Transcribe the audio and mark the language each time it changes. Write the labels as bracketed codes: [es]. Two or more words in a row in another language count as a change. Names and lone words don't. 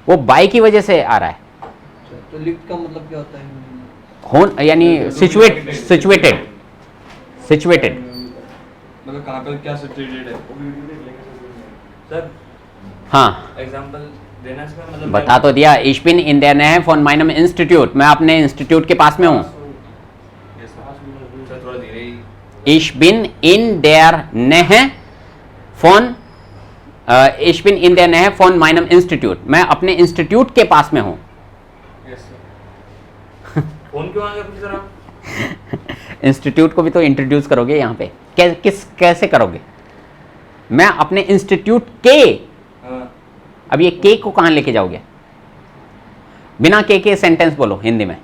[hi] वो बाय की वजह से आ रहा है। तो लिफ्ट का मतलब क्या होता है? होन यानी सिचुएटेड, सिचुएटेड। मतलब कहाँ पर क्या सिचुएटेड है सर? हाँ, एग्जांपल देना इसका मतलब बता तो दिया, [de] ich bin in der Nähe von meinem Institut, [hi] मैं अपने इंस्टीट्यूट के पास में हूँ। सर थोड़ा धीरे ही। [de] Ich bin in der Nähe von ich bin in der Nähe von meinem Institut. [hi] मैं अपने इंस्टीट्यूट के पास में हूं. फोन क्यों आ गया पूरी तरह? इंस्टीट्यूट को भी तो इंट्रोड्यूस करोगे यहाँ पे. कैसे करोगे? मैं अपने इंस्टीट्यूट के. हाँ, अब ये के को कहाँ लेके जाओगे? बिना के सेंटेंस बोलो हिंदी में.